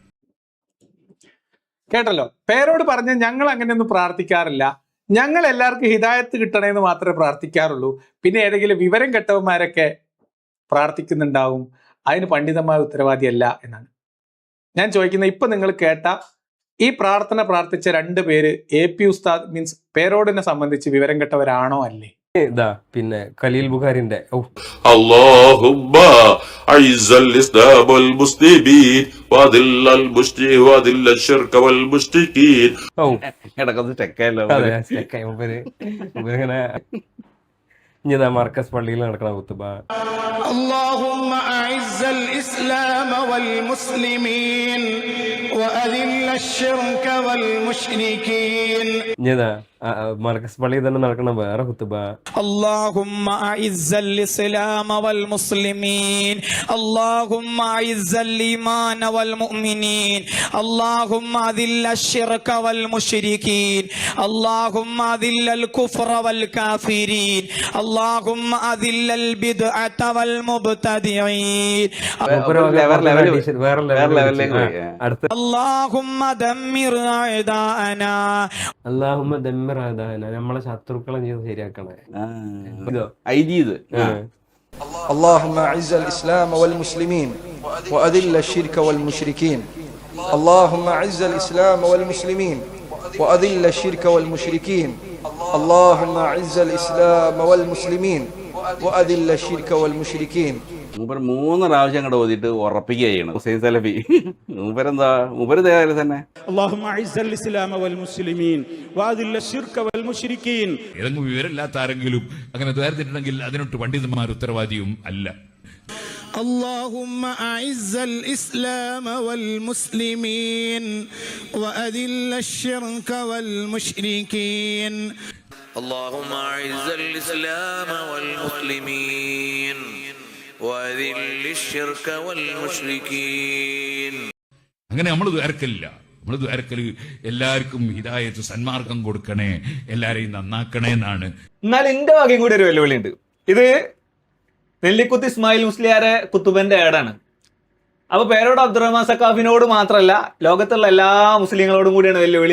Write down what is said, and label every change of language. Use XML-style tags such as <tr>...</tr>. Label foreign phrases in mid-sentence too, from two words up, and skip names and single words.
<ml>കേട്ടല്ലോ, പേരോട് പറഞ്ഞ ഞങ്ങൾ അങ്ങനെയൊന്നും പ്രാർത്ഥിക്കാറില്ല, ഞങ്ങൾ എല്ലാവർക്കും ഹിദായത്ത് കിട്ടണേന്ന് മാത്രമേ പ്രാർത്ഥിക്കാറുള്ളൂ, പിന്നെ ഏതെങ്കിലും വിവരം കെട്ടവന്മാരൊക്കെ പ്രാർത്ഥിക്കുന്നുണ്ടാവും, അതിന് പണ്ഡിതന്മാർ ഉത്തരവാദിയല്ല എന്നാണ് ഞാൻ ചോദിക്കുന്നത്. ഇപ്പൊ നിങ്ങൾ കേട്ട ഈ പ്രാർത്ഥന പ്രാർത്ഥിച്ച 2 പേര് AP ഉസ്താദ് മീൻസ് പേരോടിനെ സംബന്ധിച്ച് വിവരം കെട്ടവരാണോ അല്ലേ? ഇതാ പിന്നെ ഖലീൽ ബുഖാരിന്റെ</ml> <ar>اللهم اعز الاسلام والمسلمين واذل الشرك والمشركين.</ar> <ml>ഇടക്കൊന്ന് ചെക്കല്ലോ. ഇതാ മർക്കസ് പള്ളിയിൽ നടക്കണ കുത്തുബ.</ml> <ar>اللهم اعز الاسلام والمسلمين واذل الشرك والمشركين.</ar> <ml>ഇതാ മർക്കസ് പള്ളിയിൽ തന്നെ നടക്കണ വേറെ കുത്തുബ.</ml> <ar>اللهم اعز الاسلام والمسلمين اللهم اعز الايمان والمؤمنين اللهم اذل الشرك والمشركين اللهم اذل الكفر والكافرين اللهم اذل البدعة والمبتدعين اللهم دمر اعداءنا اللهم دمر اعداءنا.</ar> <ml>നമ്മളെ ശത്രുക്കളെ ചെയ്ത് ശരിയാക്കണേ.</ml> <ar>اللهم اعز الاسلام والمسلمين واذل الشرك والمشركين اللهم اعز الاسلام والمسلمين واذل الشرك والمشركين اللهم اعز الاسلام والمسلمين واذل الشرك والمشركين.</ar> <ml>മൂപ്പർ 3 പ്രാവശ്യം അങ്ങോട്ട് ഓതിയിട്ട് ഉറപ്പിക്കുകയാണ് ഹുസൈൻ സലഫി. മൂപ്പരെന്താ തന്നെ</ml> <ar>اللهم اعز الاسلام والمسلمين واذل الشرك والمشركين.</ar> <ml>ഏതെങ്കിലും വിവരമില്ലാത്ത ആരെങ്കിലും അങ്ങനെ ദ്വാരത്തിട്ടുണ്ടെങ്കിൽ അതിനൊട്ട് പണ്ഡിതന്മാർ ഉത്തരവാദിയും അല്ല.</ml> <ar>اللهم اعز الاسلام والمسلمين واذل الشرك والمشركين. اللهم اعز الاسلام والمسلمين واذل الشرك والمشركين.</ar> <ml>അങ്ങനെ നമ്മൾ ദ്വാരക്കലില്ല. നമ്മൾ ദ്വാരക്കല് എല്ലാവർക്കും ഹിദായത്ത് സന്മാർഗം കൊടുക്കണേ, എല്ലാരെയും നന്നാക്കണേ എന്നാണ്. എന്നാൽ എന്റെ വകയും കൂടി ഒരു വെല്ലുവിളി ഉണ്ട്. ഇത് നെല്ലിക്കുത്ത് ഇസ്മായിൽ മുസ്ലിയാരെ കുത്തുബന്റെ ഏടാണ്. അപ്പൊ പേരോട് അബ്ദുറഹ്മാൻ സക്കാഫിനോട് മാത്രമല്ല, ലോകത്തുള്ള എല്ലാ മുസ്ലിങ്ങളോടും കൂടിയാണ് വെല്ലുവിളി.</ml>